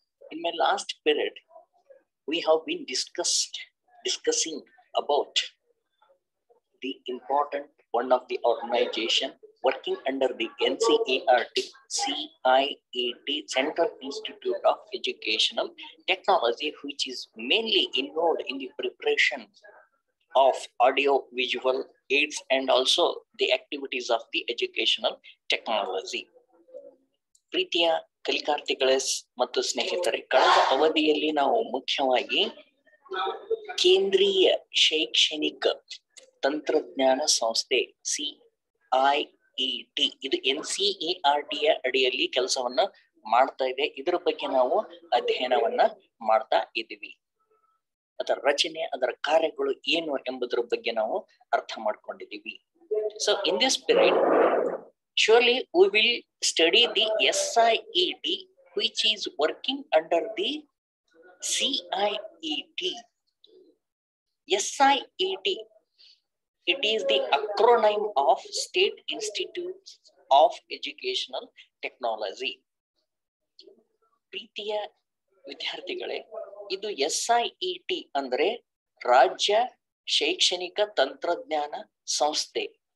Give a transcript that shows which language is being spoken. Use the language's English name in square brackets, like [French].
[English] In my last period, we have been discussing about the important one of the organization working under the NCERT CIET Central Institute of Educational Technology, which is mainly involved in the preparation of audio visual aids and also the activities of the educational technology. [Kannada] ಪ್ರೀತಿಯ ಕಲಿಕಾರ್ಥಿಗಳೇ ಮತ್ತು ಸ್ನೇಹಿತರೆ, ಕಳೆದ ಅವಧಿಯಲ್ಲಿ ನಾವು ಮುಖ್ಯವಾಗಿ ಕೇಂದ್ರೀಯ ಶೈಕ್ಷಣಿಕ ತಂತ್ರಜ್ಞಾನ ಸಂಸ್ಥೆ CIET ಇದು NCERT ಅಡಿಯಲ್ಲಿ ಕೆಲಸವನ್ನ ಮಾಡ್ತಾ ಇದೆ. ಇದರ ಬಗ್ಗೆ ನಾವು ಅಧ್ಯಯನವನ್ನ ಮಾಡ್ತಾ ಇದ್ದೀವಿ. ಅದರ ರಚನೆ, ಅದರ ಕಾರ್ಯಗಳು ಏನು ಎಂಬುದರ ಬಗ್ಗೆ ನಾವು ಅರ್ಥ ಮಾಡ್ಕೊಂಡಿದ್ದೀವಿ. [English] So in this period surely we will study the SIET, which is working under the CIET. SIET, it is the acronym of State Institutes of Educational Technology. [Kannada] ಪ್ರೀತಿಯ ವಿದ್ಯಾರ್ಥಿಗಳೇ, ಇದು SIET ಅಂದ್ರೆ ರಾಜ್ಯ ಶೈಕ್ಷಣಿಕ ತಂತ್ರಜ್ಞಾನ ಸಂಸ್ಥೆ.